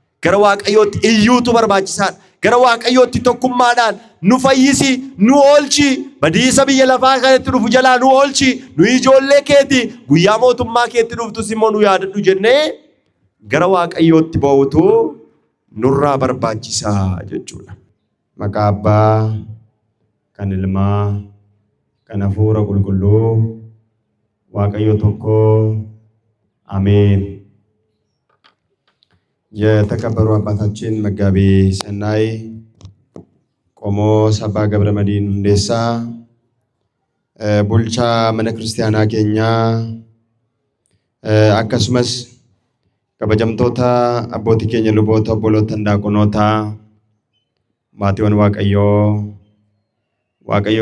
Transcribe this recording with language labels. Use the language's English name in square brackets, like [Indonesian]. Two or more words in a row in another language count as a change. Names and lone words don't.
[Oromo] gara waaqayyootti iyyuutu barbaachisaadha. Gara waaqayyootti tokkummaadhaan nu fayyisi, nu oolchi, badiisa biyya lafaa kanatti dhufu jalaa nu oolchi, nu ijoollee keeti, guyyaa mootummaa keetti dhuftus immoo nu yaadadhu jennee gara waaqayyootti ba'uutu nurraa barbaachisaa jechuudha. Maqaa Abbaa, kan Ilmaa, kan Hafuura Qulqulluu, waaqayyo tokko [Amharic] አሜን። የተከበሩ አባታችን [Oromo] መጋቤ ሰናይ ቆሞስ አባ ገብረ መድኅን ሁንዴሳ Bulchaa mana kiristaanaa keenyaa akkasumas kabajamtoota abbootii keenya luboota obboloota daaqonoota maatiiwwan waaqayyoo